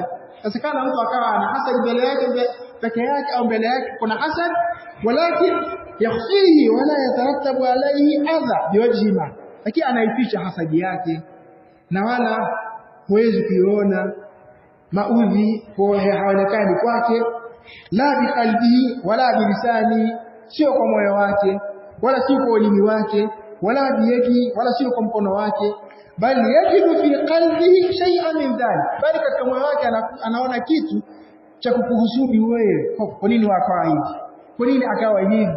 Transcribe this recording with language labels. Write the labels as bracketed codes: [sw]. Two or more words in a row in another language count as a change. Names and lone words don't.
[sw] Asikana mtu akawa ana hasad mbele yake peke yake au mbele yake kuna hasad, [ar] ولكن يخفيه ولا يترتب عليه أذى بوجه ما, [sw] lakini anaificha hasadi yake na wala huwezi kuiona maudhi kwa haonekani kwake, [ar] لا بقلبه ولا بلساني, [sw] sio kwa moyo wake wala sio kwa ulimi wake, [ar] ولا بيدي [sw] wala sio kwa mkono wake, bali [ar] يجد في قلبه شيئا من ذلك, [sw] bali katika moyo wake anaona kitu cha kukuhusudu wewe. Kwa nini wakawa hivi? Kwa nini akawa hivi?